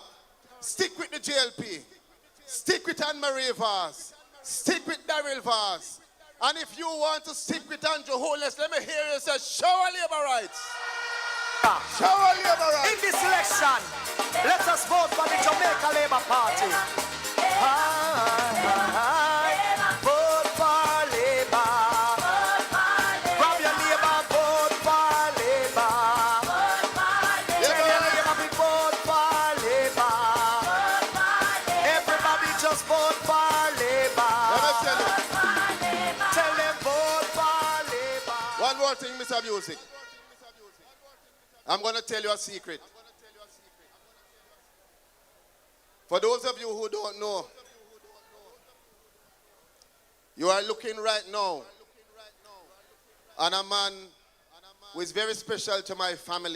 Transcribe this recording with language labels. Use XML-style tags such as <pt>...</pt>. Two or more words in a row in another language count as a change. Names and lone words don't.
<en>Stick with the JLP. Stick with Anne-Marie Vaz. Stick with Daryl Vaz. And if you want to stick with Andrew Holness, let me hear you say, show our labor rights. Show our labor rights. In this election, let us vote for the Jamaica Labour Party. Vote for Labour. Grab your Labour, vote for Labour. Tell your neighbor we vote for Labour. Everybody just vote for Labour. Tell them vote for Labour. One more thing, Mr. Music. I'm going to tell you a secret. For those of you who don't know, you are looking right now on a man who is very special to my family.</en>